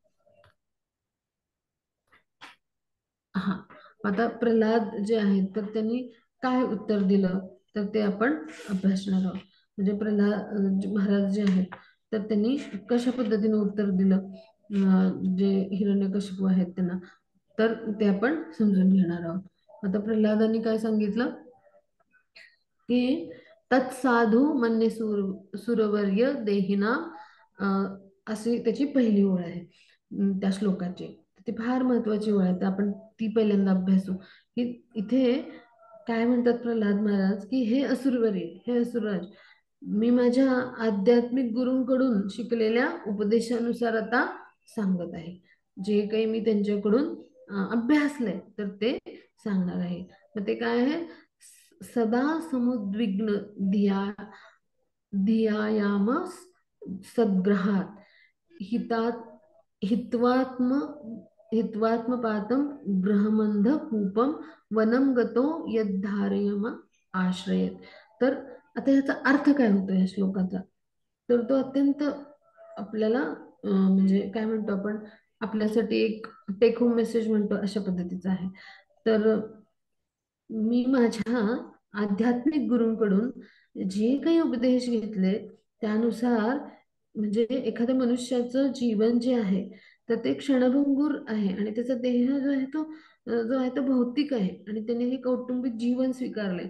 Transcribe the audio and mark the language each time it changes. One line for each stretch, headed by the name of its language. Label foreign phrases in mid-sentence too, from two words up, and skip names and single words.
Marathi: हा, आता प्रल्हाद जे आहेत तर त्यांनी काय उत्तर दिलं तर ते आपण अभ्यासणार आहोत. म्हणजे प्रल्हाद महाराज जे आहेत तर त्यांनी कशा पद्धतीने उत्तर दिलं जे हिरण्यकशिपू आहेत त्यांना, तर ते आपण समजून घेणार आहोत. आता प्रल्हादांनी काय सांगितलं की
Sanskrit: तत्साधू मन्ये सुरवर्य देहिना,
Marathi: अशी त्याची पहिली ओळ आहे त्या श्लोकाची. ती फार महत्वाची ओळ आहे, तर आपण ती पहिल्यांदा अभ्यासू. की इथे काय म्हणतात प्रल्हाद महाराज की हे असुरवर्य, हे असुरराज, मी माझ्या आध्यात्मिक गुरूंकडून शिकलेल्या उपदेशानुसार आता सांगत आहे. जे काही मी त्यांच्याकडून अभ्यासलंय तर ते सांगणार आहे. मग ते काय आहे?
Sanskrit: सदा समुद्विग्न धिया धियायाम सद्ग्रहात हितात हित्वात्म हित्वात्मपातं ग्रहमंध कूपम वनम गतो यद्धारयम आश्रयेत.
Marathi: तर आता याचा अर्थ काय होतो या श्लोकाचा? तर तो अत्यंत आपल्याला म्हणजे काय म्हणतो आपण, आपल्यासाठी एक
English: take home message
Marathi: म्हणतो अशा पद्धतीचा आहे. तर मी माझ्या आध्यात्मिक गुरूंकडून जे काही उपदेश घेतले त्यानुसार, म्हणजे एखाद्या मनुष्याचं जीवन जे आहे तर ते क्षणभंगूर आहे आणि त्याचा देह जो आहे तो भौतिक आहे आणि त्याने हे कौटुंबिक जीवन स्वीकारले.